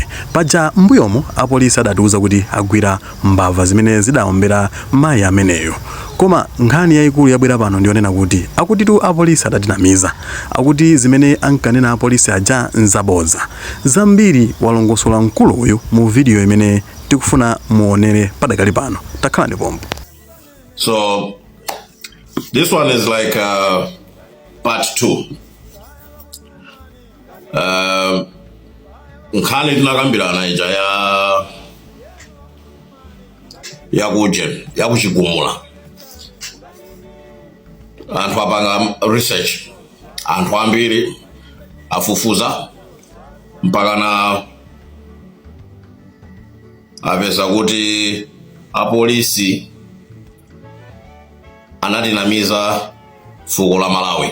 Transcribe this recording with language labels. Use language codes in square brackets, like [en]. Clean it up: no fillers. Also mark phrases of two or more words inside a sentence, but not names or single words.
[ny] Paja mbuyomo apolisi adatiuza kuti agwira mbava zimene zidaombera mayi ameneyo. Koma nkhani yayikulu yabwera pano ndionena kuti akutitu apolisi adatinamiza. Akuti zimene ankanena apolisi aja nzaboza. Zambiri walongosola mkulu uyu mu video imene tikufuna muonere padakali pano. Takhalani pompo. [en] So this one is like part 2. [ny] Nkhani tinakambirana ija ya kuchigumula. Anthu apanga research. Anthu ambiri afufuza mpaka na apeza kuti apolisi anatinamiza fuko la Malawi.